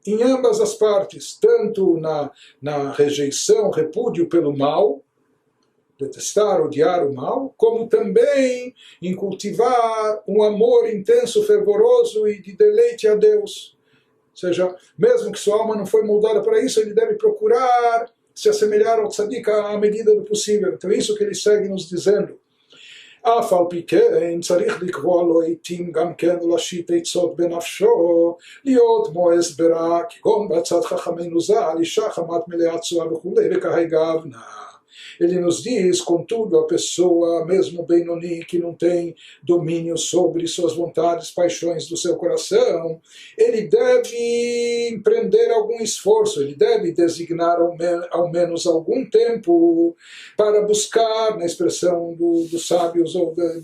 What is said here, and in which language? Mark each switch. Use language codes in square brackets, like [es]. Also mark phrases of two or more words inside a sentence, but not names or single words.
[pt] em ambas as partes, tanto na rejeição, repúdio pelo mal, detestar, odiar o mal, como também em cultivar um amor intenso, fervoroso e de deleite a Deus. Ou seja, mesmo que sua alma não foi moldada para isso, ele deve procurar se assemelhar ao tzadik à medida do possível. Então é isso que ele segue nos dizendo. [he] אף על פי כן צריך לקבוע לו עתים גם כן להשית עצות בנפשו, להיות מואס ברע, כגון בעצת חכמינו ז"ל, אישה חמת מלאה תשואה וכולי, וכהגבנה. [pt] Ele nos diz, contudo, a pessoa, mesmo Benoni, que não tem domínio sobre suas vontades, paixões do seu coração, ele deve empreender algum esforço, ele deve designar ao menos algum tempo para buscar, na expressão dos sábios ou